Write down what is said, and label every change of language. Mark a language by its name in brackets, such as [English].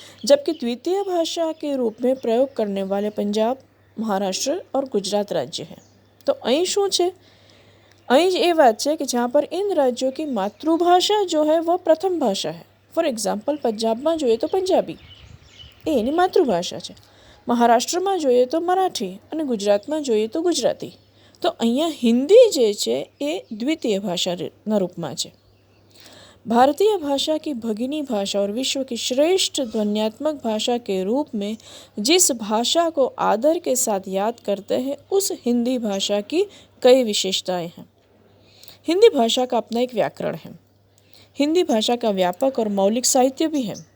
[Hindi] जबकि द्वितीय भाषा के रूप में प्रयोग करने वाले पंजाब, महाराष्ट्र और गुजरात राज्य हैं। तो [Gujarati] अहीं शू है, अहीं [Hindi] ये बात है कि जहाँ पर इन राज्यों की मातृभाषा जो है वह प्रथम भाषा है। फॉर एग्जाम्पल पंजाब में [Gujarati] જોઈએ तो पंजाबी એ એની માતૃભાષા છે, મહારાષ્ટ્રમાં જોઈએ તો મરાઠી અને ગુજરાતમાં જોઈએ તો ગુજરાતી। તો અહીંયા हिंदी જે છે એ દ્વિતીય ભાષાના રૂપમાં છે। [Hindi] भारतीय भाषा की भगिनी भाषा और विश्व की श्रेष्ठ ध्वन्यात्मक भाषा के रूप में जिस भाषा को आदर के साथ याद करते हैं उस हिंदी भाषा की कई विशेषताएं हैं। हिंदी भाषा का अपना एक व्याकरण है। हिंदी भाषा का व्यापक और मौलिक साहित्य भी है।